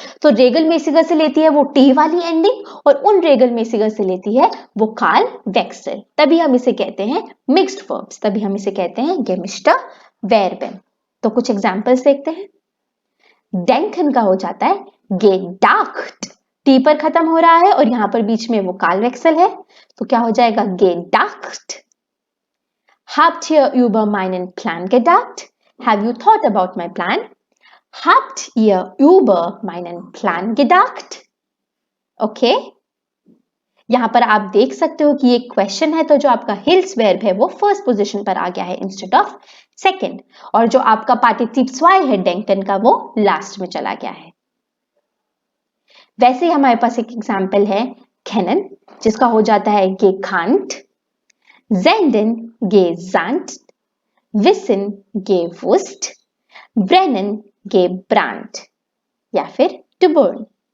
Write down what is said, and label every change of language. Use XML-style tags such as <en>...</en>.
<hi>तो रेगल मेसिगर से लेती है वो टी वाली एंडिंग और उन रेगल मेसिगर से लेती है वोकाल वेक्सल, तभी हम इसे कहते हैं मिक्स्ड वर्ब्स, तभी हम इसे कहते हैं गेमिश्टर वेर्बन. तो कुछ एग्जांपल्स देखते हैं. डेंकन का हो जाता है गेडाक्ट, टी पर खत्म हो रहा है और यहां पर बीच में वोकाल वेक्सल है, तो क्या हो जाएगा?</hi> <de>गेडाक्ट. Habt ihr über meinen Plan gedacht?</de> <en>Have you thought about my plan?</en> <de>Habt ihr über meinen Plan gedacht?</de> <en>Okay?</en> <hi>यहां पर आप देख सकते हो कि ये क्वेश्चन है, तो जो आपका हिल्स वर्ब है वो फर्स्ट पोजीशन पर आ गया है इंस्टेड ऑफ सेकंड, और जो आपका पार्टिसिप स्वाय है डेंकन का वो लास्ट में चला गया है. वैसे ही हमारे पास एक एग्जाम्पल है केनन, जिसका हो जाता है gekannt, senden gesandt, wissen gewusst, brennen gebrannt या फिर</hi> <en>to burn.</en>